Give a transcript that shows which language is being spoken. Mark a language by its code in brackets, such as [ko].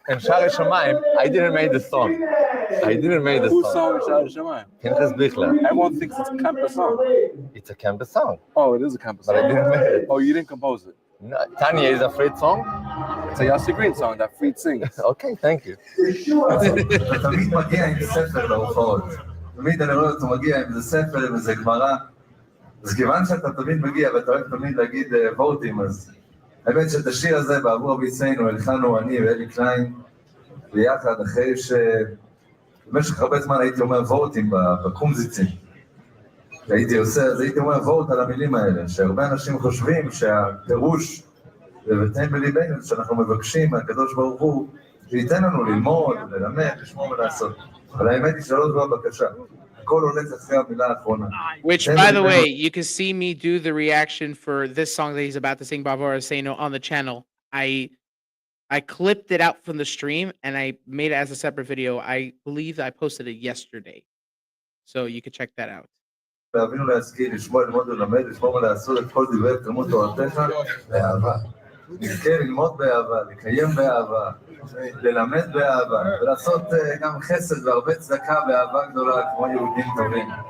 [en] And Shari Shamayim, I didn't make the song. Whose song is Shari Shamayim? Pinchas Bichler. Everyone thinks it's a campus song. It's a campus song, Oh, it is a campus but I song. didn't make it. Oh, you didn't compose it. No, Tanya is a Fred song. It's a Yossi Green song that Fried sings. Okay, thank you. [he] אתה תמיד מגיע עם ספר להופעות. תמיד אני רואה אותו מגיע עם איזה ספר, עם איזה גמרא. אז כיוון שאתה תמיד מגיע ואתה אוהב תמיד להגיד וורטים, אז האמת שאת השיר הזה בעבור אביצנו הלחנו אני ואלי קליין ביחד אחרי שבמשך הרבה זמן הייתי אומר וורטים בקומזיצים. הייתי עושה, אז הייתי אומר וורט על המילים האלה, שהרבה אנשים חושבים שהפירוש ובתן בליבנו שאנחנו מבקשים מהקדוש ברוך הוא שייתן לנו ללמוד, ללמד, לשמור ולעשות. אבל האמת היא שלא זו הבקשה. הכל הולך אחרי המילה האחרונה. [en] Which, by the way, you can see me do the reaction for this song that he's about to sing, Bavara Seno, on the channel. I clipped it out from the stream and I made it as a separate video. I believe I posted it yesterday. So you can check that out. [he] ואבינו להשכיל, לשמוע, ללמוד ולמד, לשמור ולעשות את כל דברי תלמוד תורתך באהבה. נזכה ללמוד באהבה, לקיים באהבה, ללמד באהבה, ולעשות גם חסד והרבה צדקה באהבה גדולה כמו יהודים טובים.